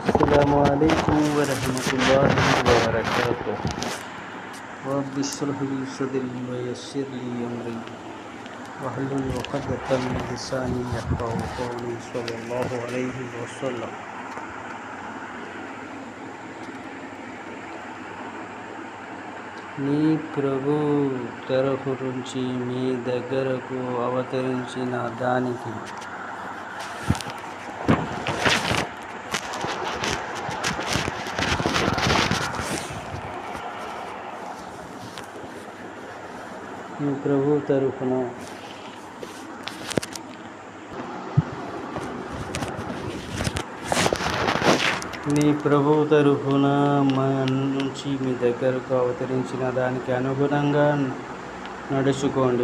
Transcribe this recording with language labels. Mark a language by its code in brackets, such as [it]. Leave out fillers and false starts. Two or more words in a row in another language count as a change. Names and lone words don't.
[ar] السلام عليكم ورحمة الله وبركاته. رب اشرح لي صدري ويسر لي أمري واحلل عقدة من لساني يفقهوا قولي صلى الله عليه وسلم. [te] నీ ప్రభు తరఫు నుంచి మీ దగ్గరకు అవతరించిన దానికి నీ ప్రభు తరఫున నుంచి మీ దగ్గరకు అవతరించిన దానికి అనుగుణంగా నడుచుకోండి.